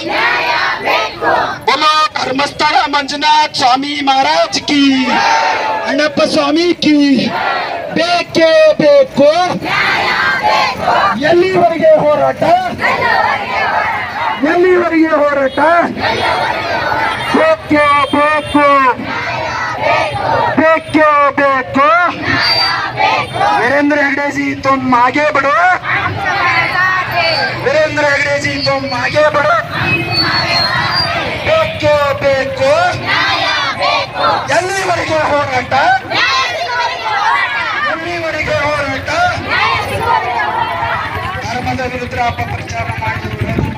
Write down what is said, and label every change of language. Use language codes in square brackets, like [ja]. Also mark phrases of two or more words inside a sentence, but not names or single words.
[hi] बोलो धर्मस्थಳ ಮಂಜುನಾಥ ಸ್ವಾಮಿ महाराज की, ಅಣ್ಣಪ್ಪ ಸ್ವಾಮಿ ಕಿ. [kn] ಬೇಕೇ ಬೇಕು. ಎಲ್ಲಿವರೆಗೆ ಹೋರಾಟ, ಎಲ್ಲಿವರೆಗೆ ಹೋರಾಟ? ಬೇಕೇ ಬೇಕು, ಬೇಕೇ ಬೇಕು. [hi] वीरेंद्र हेगड़े जी तुम आगे बढ़ो, वीरेंद्र हेगड़े जी तुम आगे बढ़ो. [kn] ಬೇಕೇ ಬೇಕು. ಎಲ್ಲಿವರೆಗೆ ಹೋರಾಟ, ಎಲ್ಲಿವರೆಗೆ ಹೋರಾಟ? ಧರ್ಮದ ವಿರುದ್ಧ ಅಪಪ್ರಚಾರ ಮಾಡಿ